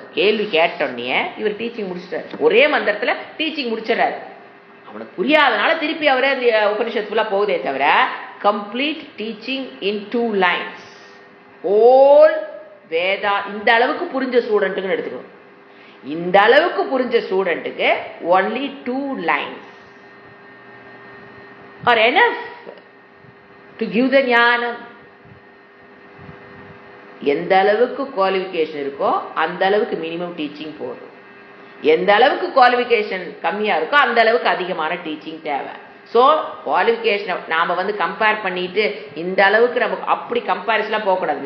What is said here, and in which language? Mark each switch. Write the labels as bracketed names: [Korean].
[Tamil] கேள்வி கேட்டோன்னே இவர் டீச்சிங் முடிச்சிட்டாரு. ஒரே மந்திரத்துல டீச்சிங் முடிச்சிடறாரு. அவனுக்கு புரியாதனால திருப்பி அவரே அந்த உபனிஷத்து ஃபுல்லா போகுதே தவிர [English] Complete teaching in 2 lines. [Tamil] ஓல் வேதா இந்த அளவுக்கு புரிஞ்ச ஸ்டூடெண்ட்டுன்னு எடுத்துக்கணும். இந்த அளவுக்கு புரிஞ்ச ஸ்டூடெண்ட்டுக்கு [English] only 2 lines are enough to give the ஞானம். [Tamil] எந்த அளவுக்கு குவாலிஃபிகேஷன் இருக்கோ அந்த அளவுக்கு மினிமம் டீச்சிங் போதும். எந்த அளவுக்கு குவாலிஃபிகேஷன் கம்மியா இருக்கோ அந்த அளவுக்கு அதிகமான டீச்சிங் தேவை. ஸோ குவாலிஃபிகேஷனை நாம் வந்து கம்பேர் பண்ணிட்டு இந்த அளவுக்கு நமக்கு அப்படி கம்பேரிசன்லாம் போகக்கூடாது.